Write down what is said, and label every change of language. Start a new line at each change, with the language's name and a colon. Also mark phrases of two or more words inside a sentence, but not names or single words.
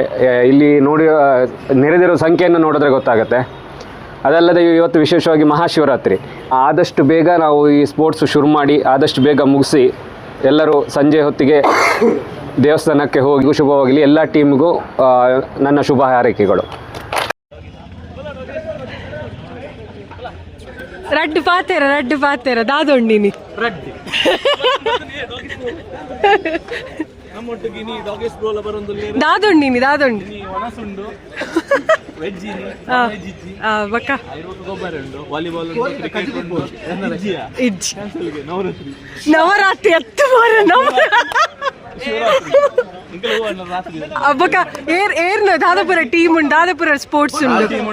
Kannada: ಇಲ್ಲಿ ನೆರೆದಿರೋ ಸಂಖ್ಯೆಯನ್ನು ನೋಡಿದ್ರೆ ಗೊತ್ತಾಗುತ್ತೆ. ಅದಲ್ಲದೆ ಇವತ್ತು ವಿಶೇಷವಾಗಿ ಮಹಾಶಿವರಾತ್ರಿ. ಆದಷ್ಟು ಬೇಗ ನಾವು ಈ ಸ್ಪೋರ್ಟ್ಸ್ ಶುರು ಮಾಡಿ ಆದಷ್ಟು ಬೇಗ ಮುಗಿಸಿ ಎಲ್ಲರೂ ಸಂಜೆ ಹೊತ್ತಿಗೆ ದೇವಸ್ಥಾನಕ್ಕೆ ಹೋಗಿ ಶುಭವಾಗಲಿ. ಎಲ್ಲ ಟೀಮ್ಗೂ ನನ್ನ ಶುಭ ಹಾರೈಕೆಗಳು.
Tulu: ರಡ್ಡು ಪಾತೇರ ದಾದೊಂಡಿನಿ ದಾದೊಂಡಿನಿ ಬಕ್ಕ ನವರಾತ್ರಿ ಹತ್ತು ಅಬ್ಬಕ್ಕ ಏರ್ನ ದಾದಾಪುರ ಟೀಮ್ ಉಂಡು, ದಾದಾಪುರ ಸ್ಪೋರ್ಟ್ಸ್ ಉಂಡು.